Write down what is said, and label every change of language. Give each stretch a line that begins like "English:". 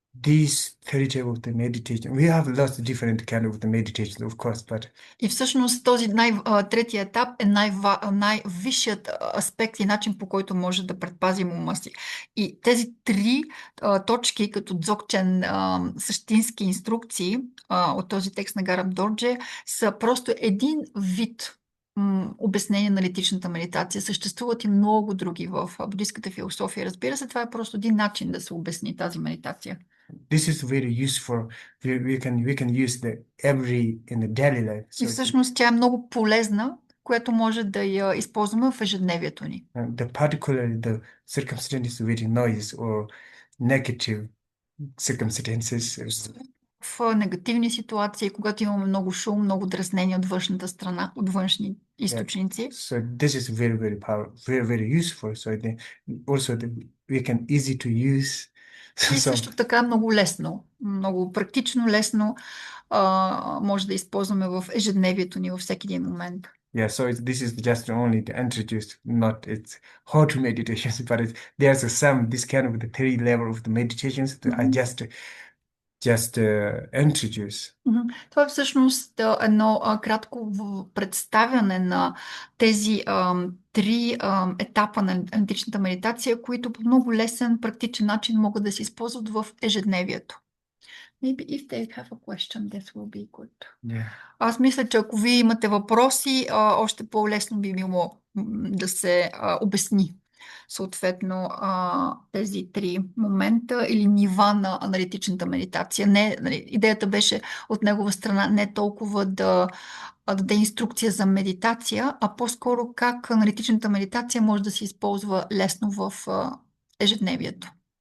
English: These three type of the meditation. We have lots of different kind of the meditation, of course, but
Bulgarian: И всъщност този третия етап е най-висшият аспект и начин, по който може да предпазим ума си. И тези три точки, като дзогчен същински инструкции от този текст на Гарам Дордже, са просто един вид обяснение на литичната медитация. Съществуват и много други в буддийската философия. Разбира се, това е просто един начин да се обясни тази медитация.
English: this is very useful. We can use the every in the daily life.
Bulgarian: И
English: So
Bulgarian: всъщност тя е много полезна, която може да я използваме в ежедневието ни.
English: the particularly the circumstances with noise or negative circumstances.
Bulgarian: В негативни ситуации, когато имаме много шум, много дразнение от външната страна, от външни източници.
English: So this is very, very powerful, very, very useful. So also we can easy to use.
Bulgarian: И също така е много лесно, много практично, лесно може да използваме в ежедневието ни във всеки един момент.
English: Yeah, so this is just only the introduced, not it's how to meditations, but there's this kind of the three level of the meditations that I just introduce.
Bulgarian: Това е всъщност едно кратко представяне на тези три етапа на античната медитация, които по много лесен, практичен начин могат да се използват в ежедневието.
English: Maybe if they have a question, that will be good. Yeah.
Bulgarian: Аз мисля, че ако вие имате въпроси, още по-лесно би било да се обясни съответно тези три момента или нива на аналитичната медитация. Идеята беше от негова страна не толкова да даде инструкция за медитация, а по-скоро как аналитичната медитация може да се използва лесно в ежедневието.